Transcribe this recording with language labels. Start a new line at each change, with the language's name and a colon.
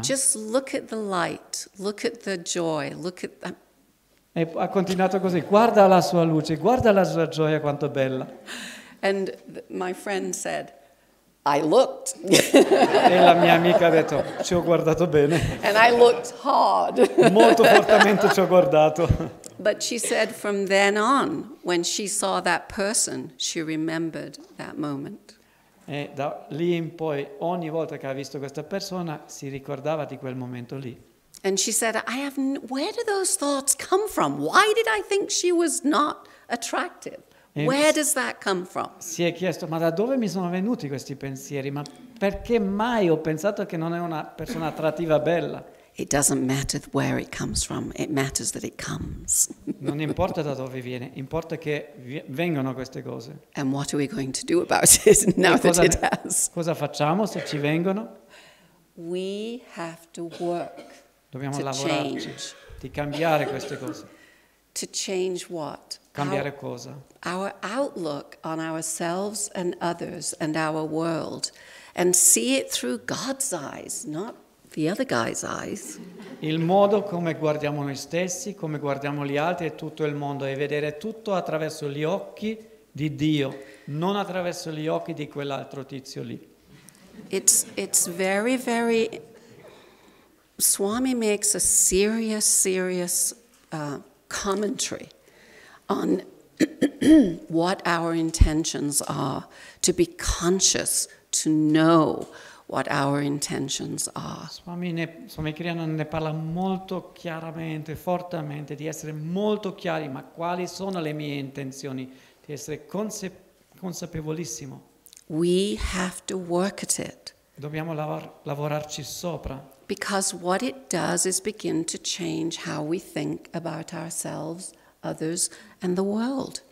English: Just look at the light, look at the joy, look at the...
Italian: E ha continuato così, guarda la sua luce, guarda la sua gioia quanto bella.
English: And my friend said, I looked.
Italian: E la mia amica ha detto, ci ho guardato bene.
English: And I looked hard.
Italian: Molto fortemente ci ho guardato.
English: But she said from then on, when she saw that person, she remembered that moment.
Italian: E da lì in poi, ogni volta che ha visto questa persona, si ricordava di quel momento lì.
English: And she said, where do those thoughts come from? Why did I think she was not attractive? Where does that come from?
Italian: Si è chiesto, ma da dove mi sono venuti questi pensieri? Ma perché mai ho pensato che non è una persona attrattiva bella?
English: It doesn't matter where it comes from. It matters that it comes.
Italian: Non importa da dove viene, importa che vengano queste cose.
English: And what are we going to do about it now that it has?
Italian: Cosa facciamo se ci vengono?
English: We have to work.
Italian: Dobbiamo
English: to
Italian: lavorarci,
English: change.
Italian: di cambiare queste cose.
English: To change what?
Italian: Cambiare cosa?
English: Our outlook on ourselves and others and our world, and see it through God's eyes, not the other guy's eyes.
Italian: Il modo come guardiamo noi stessi, come guardiamo gli altri e tutto il mondo, e vedere tutto attraverso gli occhi di Dio, non attraverso gli occhi di quell'altro tizio lì.
English: It's very, very... Swami makes a serious commentary on what our intentions are, to be conscious, to know what our intentions are.
Italian: Swami Kriyananda ne parla molto chiaramente, fortemente, di essere molto chiari, ma quali sono le mie intenzioni, di essere consapevolissimo.
English: We have to work at it.
Italian: Dobbiamo lavorarci sopra.
English: Because what it does is begin to change how we think about ourselves, others, and the world.